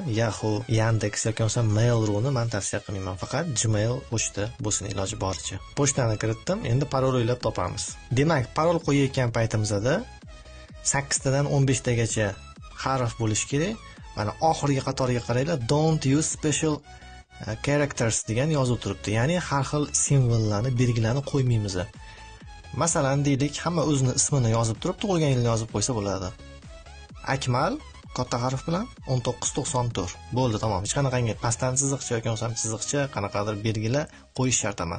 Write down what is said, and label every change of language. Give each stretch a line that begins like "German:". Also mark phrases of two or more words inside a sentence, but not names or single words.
Uzbek: Yahoo, Yandex yoki bo'lmasa Mail.ru ni men tavsiya qilmayman. Faqat Gmail pochta bo'lsin iloji boricha. Pochtani kiritdim. Endi parol o'ylab topamiz. Demak, parol qo'yayotgan paytimizda 8 tadan 15 tagacha harf bo'lishi kerak. Mana oxirgi qatoriga qaranglar,
English: don't use special characters
Uzbek: degan yozuv turibdi. Ya'ni har xil simvollarni, belgilarni qo'ymaymiz. Masalan, deylik, hamma o'zining ismini yozib turib, tug'ilgan yilini yozib qo'ysa bo'ladi. Akmal katta harf bilan 1994. Bo'ldi, tamom. Hech qanaqangi pastdan chiziqcha yoki bo'lmasa chiziqcha, qanaqadir belgilar qo'yish shart emas.